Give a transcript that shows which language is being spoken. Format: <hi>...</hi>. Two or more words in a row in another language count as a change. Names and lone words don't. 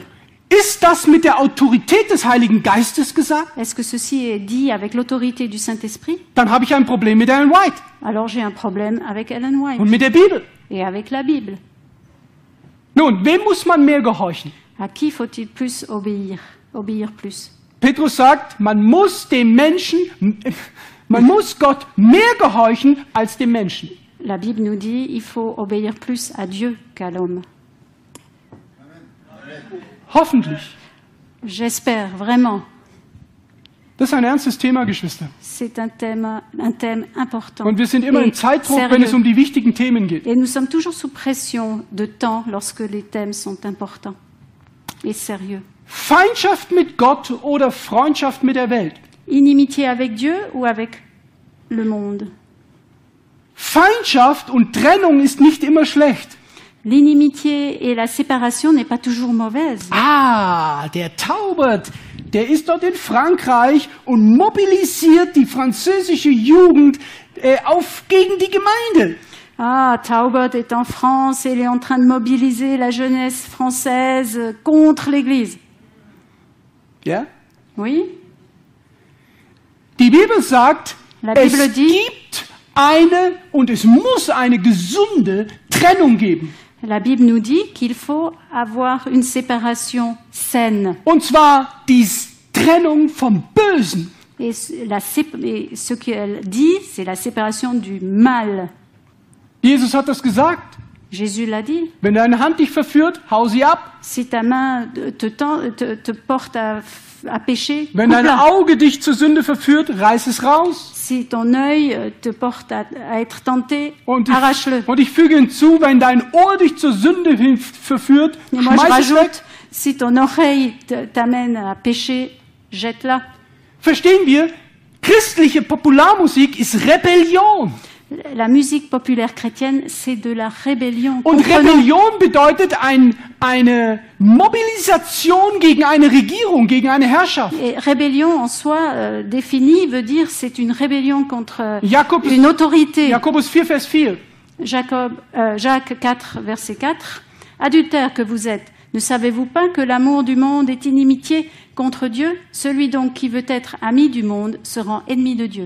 <de>Ist das mit der Autorität des Heiligen Geistes gesagt?</de> <fr>Est-ce que ceci est dit avec l'autorité du Saint-Esprit?</fr> <de>Dann habe ich ein Problem mit Ellen White</de> <fr>Alors j'ai un problème avec Ellen White</fr> <de>und mit der Bibel.</de> <fr>et avec la Bible.</fr> <de>Nun, wem muss man mehr gehorchen?</de> <fr>À qui faut-il plus obéir? Obéir plus.</fr> <de>Petrus sagt, man muss Gott mehr gehorchen als dem Menschen.</de> <fr>La Bible nous dit il faut obéir plus à Dieu qu'à l'homme.</fr> <de>Hoffentlich.</de> <fr>J'espère vraiment.</fr> <de>Das ist ein ernstes Thema, Geschwister.</de> <fr>C'est un thème important.</fr> <de>Und wir sind immer im</de> <fr>et</fr> <de>Zeitdruck, wenn es</de> <fr>sérieux.</fr> <de>um die wichtigen Themen geht.</de> <fr>Et nous sommes toujours sous pression de temps lorsque les thèmes sont importants et sérieux.</fr> <de>Feindschaft mit Gott oder Freundschaft mit der Welt?</de> <fr>Inimitié avec Dieu ou avec le monde?</fr> <de>Feindschaft und Trennung ist nicht immer schlecht.</de> <fr>L'inimitié et la séparation n'est pas toujours mauvaise.</fr> <de>Ah, der Taubert, der ist dort in Frankreich und mobilisiert die französische Jugend gegen die Gemeinde.</de> <fr>Ah, Taubert est en France et il est en train de mobiliser la jeunesse française contre l'Église.</fr> <de>Ja?</de> <fr>Oui,</fr> <de>Die Bibel sagt,</de> <fr>La</fr> <de>es</de> <fr>Bible dit-</fr> <de>gibt eine und es muss eine gesunde Trennung geben.</de> <fr>la Bible nous dit qu'il faut avoir une séparation saine.</fr> <de>Und zwar die Trennung vom Bösen.</de> <fr>Et ce qu'elle dit, c'est la séparation du mal.</fr> <de>Jesus hat das gesagt.</de> <fr>Jésus l'a dit.</fr> <de>Wenn deine Hand dich verführt, hau sie ab.</de> <fr>Si ta main te porte à pécher,</fr> <de>Wenn dein</de> <fr>coupe-la.</fr> <de>Auge dich zur Sünde verführt, reiß es raus.</de> <fr>Si ton œil te porte à être tenté,</fr> <de>Und</de> <fr>arrache-le.</fr> <de>ich füge hinzu, wenn dein Ohr dich zur Sünde verführt,</de> <fr>Et moi, je</fr> <de>schmeiß es weg.</de> <fr>rajoute, si ton oreille t'amène à pécher, jette-la.</fr> <de>Verstehen wir? Christliche Popularmusik ist Rebellion.</de> <fr>La musique populaire chrétienne, c'est de la rébellion.</fr> <de>Und</de> <fr>Comprenons.</fr> <de>Rebellion bedeutet eine Mobilisation gegen eine Regierung, gegen eine Herrschaft.</de> <fr>Et rébellion en soi, définie, veut dire c'est une rébellion contre</fr> <de>Jakobus,</de> <fr>une autorité.</fr> <de>Jakobus 4, Vers 4.</de> <fr>Jacques 4, verset 4. Adultères que vous êtes, ne savez-vous pas que l'amour du monde est inimitié contre Dieu? Celui donc qui veut être ami du monde se rend ennemi de Dieu.</fr>